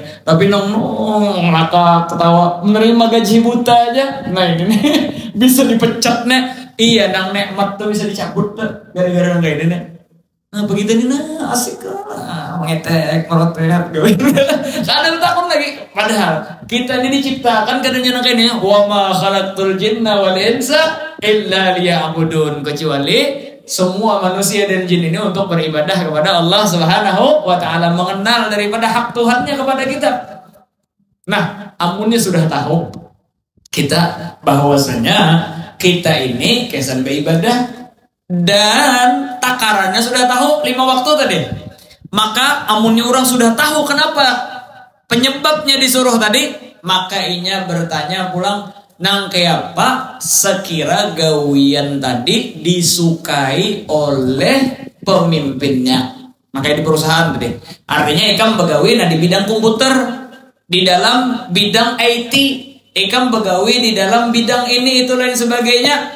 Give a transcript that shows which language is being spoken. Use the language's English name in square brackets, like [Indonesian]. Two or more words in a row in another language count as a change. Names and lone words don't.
[Banjar] Tapi nong ngakak ketawa menerima gaji buta aja. Nah ini nih bisa dipecat nih. Iya nang nikmat tuh bisa dicabut tuh gara-gara kayak ini nih. Nah begitu nih nah asik lah mengetek merotet kadang takut lagi padahal kita ini diciptakan kadangnya kayaknya [Arabic] وما خلقت الجن والإنس إلا ليعبدون, [Indonesian] kecuali semua manusia dan jin ini untuk beribadah kepada Allah [Arabic] سبحانه وتعالى, [Indonesian] mengenal daripada hak Tuhannya kepada kita. [Banjar] Nah amunnya sudah tahu kita bahwasanya kita ini kesan beribadah dan takarannya sudah tahu 5 waktu tadi. Maka amunnya orang sudah tahu kenapa penyebabnya disuruh tadi, maka inya bertanya pulang, nang kayak apa sekira gawian tadi disukai oleh pemimpinnya. Makanya di perusahaan tadi. Artinya ikam begawi nah di bidang komputer, di dalam bidang IT, ikam begawi di dalam bidang ini itu lain sebagainya.